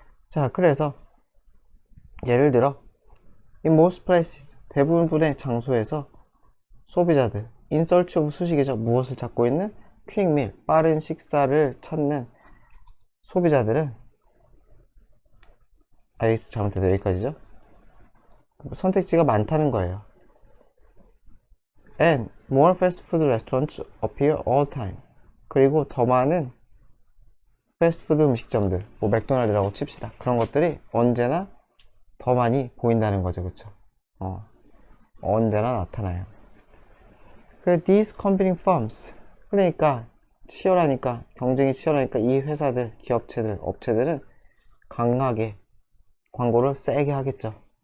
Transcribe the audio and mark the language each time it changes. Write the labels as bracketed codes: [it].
[ko] 자, 그래서 예를 들어 [en] in most places, [ko] 대부분의 장소에서 소비자들 [en] in search of [ko] 수식이죠. 무엇을 찾고 있는 [en] quick meal, [ko] 빠른 식사를 찾는 소비자들은 잘못해서 여기까지죠. 선택지가 많다는 거예요. [en] And more fast food restaurants appear all time. [ko] 그리고 더 많은 패스트푸드 음식점들, 뭐 맥도날드라고 칩시다. 그런 것들이 언제나 더 많이 보인다는 거죠, 그쵸? 언제나 나타나요. 그 [en] these competing firms, [ko] 그러니까 치열하니까, 경쟁이 치열하니까 이 회사들, 기업체들, 업체들은 강하게 광고를 세게 하겠죠.